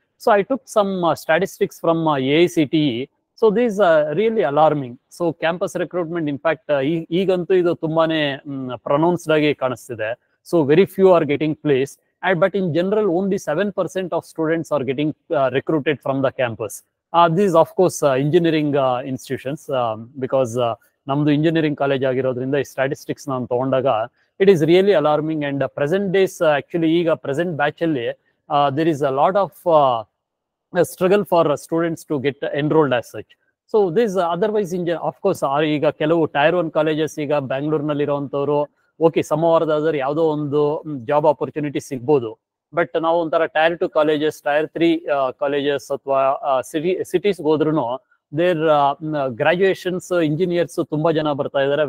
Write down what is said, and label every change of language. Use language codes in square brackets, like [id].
[en] So I took some statistics from AICTE. So this really alarming. [kn] So campus recruitment in fact ಈಗಂತೂ ಇದು ತುಂಬಾನೇ pronounced ಆಗಿ ಕಾಣಿಸ್ತಿದೆ. [en] So very few are getting place. But in general, only 7% of students are getting recruited from the campus. These, of course, engineering institutions, because [kn] namdu engineering college agirodrinda [en] statistics [kn] ನಾನು ತಗೊಂಡಾಗ [en] it is really alarming. And present days, actually, [kn] ಈಗ present batch ಅಲ್ಲಿ [en] there is a lot of struggle for students to get enrolled as such. [kn] So this otherwise, of course, ಈಗ ಕೆಲವು Tier 1 colleges ಈಗ ಬ್ಯಾಂಗ್ಳೂರ್ನಲ್ಲಿ ಇರುವಂತವ್ರು okay ಸೋಮವಾರದಾದ್ರೆ ಯಾವುದೋ ಒಂದು job opportunity ಸಿಗ್ಬೋದು. But ನಾವು ಒಂಥರ Tier 2 ಕಾಲೇಜಸ್, Tier 3 ಕಾಲೇಜಸ್ ಅಥವಾ ಸಿಟೀಸ್ ಹೋದ್ರು [en] there graduations engineers [kn] ತುಂಬಾ ಜನ ಬರ್ತಾ ಇದ್ದಾರೆ.